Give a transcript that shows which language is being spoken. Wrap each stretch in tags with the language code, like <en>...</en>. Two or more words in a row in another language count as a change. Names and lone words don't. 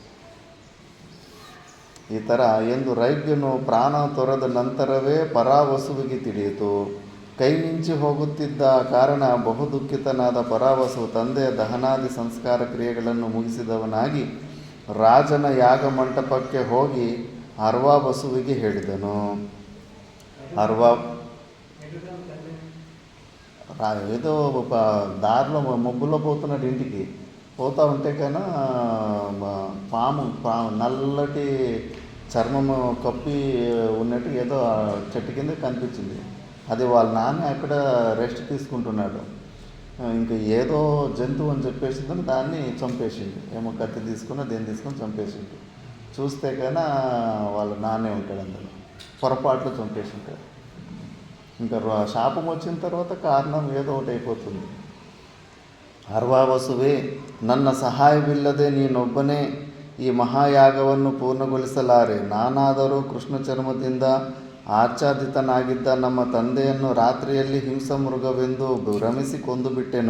<kn>ಈ ಥರ ಎಂದು ರೈಬ್ಯನು ಪ್ರಾಣ ತೊರೆದ ನಂತರವೇ ಪರಾವಸುವಿಗೆ ತಿಳಿಯಿತು. ಕೈ ಮಿಂಚಿ ಹೋಗುತ್ತಿದ್ದ ಕಾರಣ ಬಹುದುಃಖಿತನಾದ ಪರಾವಸು ತಂದೆಯ ದಹನಾದಿ ಸಂಸ್ಕಾರ ಕ್ರಿಯೆಗಳನ್ನು ಮುಗಿಸಿದವನಾಗಿ ರಾಜನ ಯಾಗ ಮಂಟಪಕ್ಕೆ ಹೋಗಿ ಅರ್ವಾಬಸುವಿಗೆ ಹೇಳಿದನು.</kn> <te>ఏదో దారిలో మబ్బుల్లో పోతున్నాడు ఇంటికి. పోతూ ఉంటే కన్నా పాము నల్లటి చర్మం కప్పి ఉన్నట్టు ఏదో చెట్టు కింద కనిపించింది. అది వాళ్ళ నాన్న అక్కడ రెస్ట్ తీసుకుంటున్నాడు. ఇంకా ఏదో జంతువు అని చెప్పేసిందని దాన్ని చంపేసింది. ఏమో కత్తి తీసుకుని దేన్ని తీసుకొని చంపేసింది. చూస్తే కన్నా వాళ్ళ నాన్నే ఉంటాడు అందులో, పొరపాట్లు చంపేసింటాడు. ఇంకా శాపం వచ్చిన తర్వాత కారణం ఏదో ఒకటి అయిపోతుంది.</te> <kn>ಅರ್ವಾವಸುವೆ, ನನ್ನ ಸಹಾಯವಿಲ್ಲದೆ ನೀನೊಬ್ಬನೇ ಈ ಮಹಾಯಾಗವನ್ನು ಪೂರ್ಣಗೊಳಿಸಲಾರೆ. ನಾನಾದರೂ ಕೃಷ್ಣ ಚರ್ಮದಿಂದ ಆಚ್ಛಾದಿತನಾಗಿದ್ದ ನಮ್ಮ ತಂದೆಯನ್ನು ರಾತ್ರಿಯಲ್ಲಿ ಹಿಂಸಮೃಗವೆಂದು ಭ್ರಮಿಸಿ ಕೊಂದುಬಿಟ್ಟೆನು.</kn>